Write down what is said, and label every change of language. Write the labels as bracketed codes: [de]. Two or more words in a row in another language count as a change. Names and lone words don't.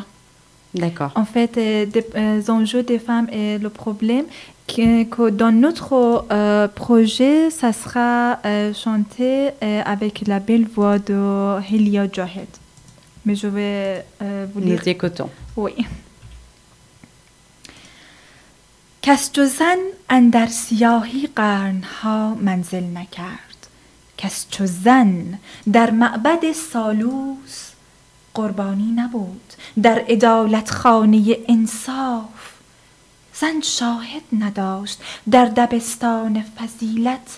[fr] D'accord. En fait, des enjeux des femmes et le problème que dans notre projet, ça sera chanté avec la belle voix de Helia Jahed. Mais je vais vous lire. Nous écoutons. Oui. [fa] کس چو زن اندر سیاهی قرنها منزل نکرد کس چو زن در معبد سالوس قربانی نبود در عدالت خانه انصاف زن شاهد نداشت در دبستان فضیلت